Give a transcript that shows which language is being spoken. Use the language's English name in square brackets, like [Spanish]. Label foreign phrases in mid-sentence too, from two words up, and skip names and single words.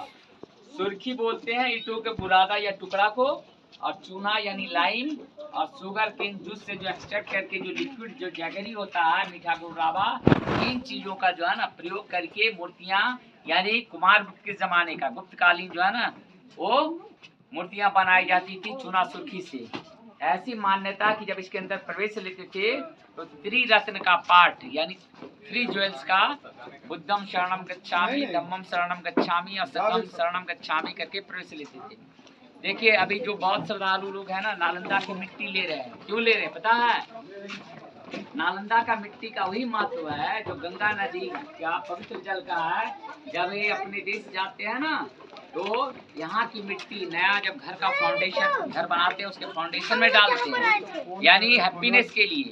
[Hindi] सुर्खी बोलते हैं ईंटों के बुरादा या टुकड़ा को, और चूना यानी लाइम, और [English] sugar cane juice [Hindi] से जो एक्सट्रैक्ट करके जो लिक्विड जो जैगरी होता है मीठा गुड़ावा, इन चीजों का जो है ना प्रयोग करके मूर्तियां यानी कुमार गुप्त के जमाने का गुप्तकालीन जो है ना वो मूर्तियां बनाई जाती थी चूना सुर्खी से। ऐसी मान्यता कि जब इसके अंदर प्रवेश लेते थे तो त्रिरत्न का पाठ यानी 3 ज्वेल्स का [Pali] बुद्धम शरणम गच्छामि, धम्मम शरणम गच्छामि [Hindi] और [Pali] संघम शरणम गच्छामि [Hindi] करके प्रवेश लेते थे। देखिए अभी जो बहुत श्रद्धालु लोग हैं ना नालंदा की मिट्टी ले रहे हैं। क्यों ले रहे हैं पता है? नालंदा का मिट्टी का वही महत्व है जो गंगा नदी का पवित्र जल का है। जब ये अपने देश जाते हैं ना तो यहाँ की मिट्टी नया जब घर का फाउंडेशन घर बनाते हैं उसके फाउंडेशन में डालते हैं यानी हैप्पीनेस के लिए।